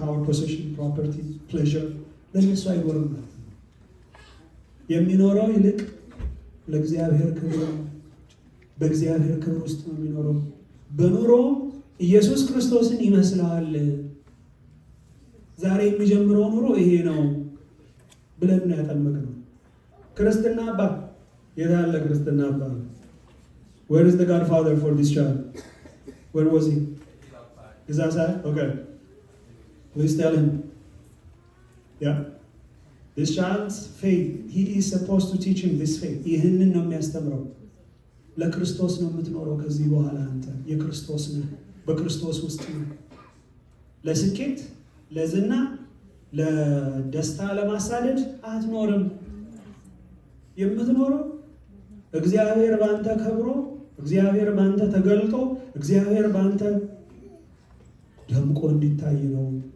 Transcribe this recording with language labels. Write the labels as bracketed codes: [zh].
[am] ፓወር፣ ፖሴሽን፣ ፕሮፐርቲ፣ ፕሌዥር። ለእነሱ አይኖርም ማለት ነው። የሚኖረው ይልቅ ለእግዚአብሔር ክብር፣ በእግዚአብሔር ክብር ውስጥ ነው የሚኖረው። በኑሮ ኢየሱስ ክርስቶስን ይመስለዋል። ዛሬ የሚጀምረው ኑሮ ይሄ ነው ብለን ነው ያጠመቅነው። ክርስትና አባት የት አለ? ክርስትና አባት [en] where is the godfather for this child? Where was he? Is that side? Okay. Please tell him. Yeah. This child's faith, he is supposed to teach him this faith. [am] ይህንን ነው የሚያስተምረው። ለክርስቶስ ነው የምትኖረው ከዚህ በኋላ። አንተ የክርስቶስ ነህ፣ በክርስቶስ ውስጥ ነው። ለስኬት፣ ለዝና፣ ለደስታ፣ ለማሳደድ አትኖርም። የምትኖረው እግዚአብሔር ባንተ ከብሮ፣ እግዚአብሔር ባንተ ተገልጦ፣ እግዚአብሔር ባንተ ደምቆ እንዲታይ ነው።